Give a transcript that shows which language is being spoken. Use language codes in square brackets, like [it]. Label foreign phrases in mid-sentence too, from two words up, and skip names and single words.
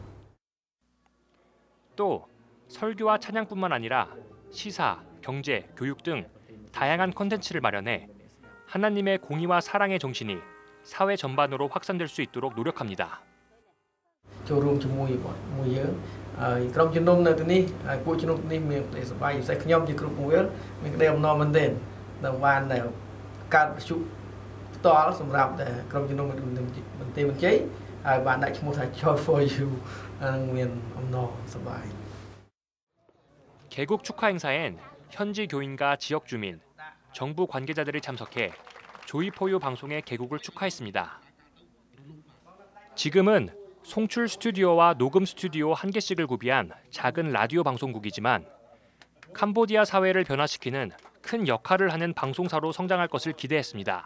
[ko] 또 설교와 찬양뿐만 아니라 시사, 경제, 교육 등 다양한 콘텐츠를 마련해 하나님의 공의와 사랑의 정신이 사회 전반으로 확산될 수 있도록 노력합니다. [km] ចូលរួមជាមួយមួយយើងក្រុមជំនុំនៅទីនេះពួកជំនុំនេះមានតែសប្បាយពិសេសខ្ញុំជាគ្រូបង្រៀនមានក្តីអំណរមែនទែនដែលបានកើតប្រជុំផ្ទាល់សម្រាប់តែក្រុមជំនុំបន្ទាយបន្ជ័យហើយបានដាក់ឈ្មោះថា Joy for You មានអំណរសប្បាយ [ko] 개국 축하 행사엔 현지 교인과 지역 주민, 정부 관계자들이 참석해 조이포유 방송의 개국을 축하했습니다. 지금은 송출 스튜디오와 녹음 스튜디오 1개씩을 구비한 작은 라디오 방송국이지만 캄보디아 사회를 변화시키는 큰 역할을 하는 방송사로 성장할 것을 기대했습니다.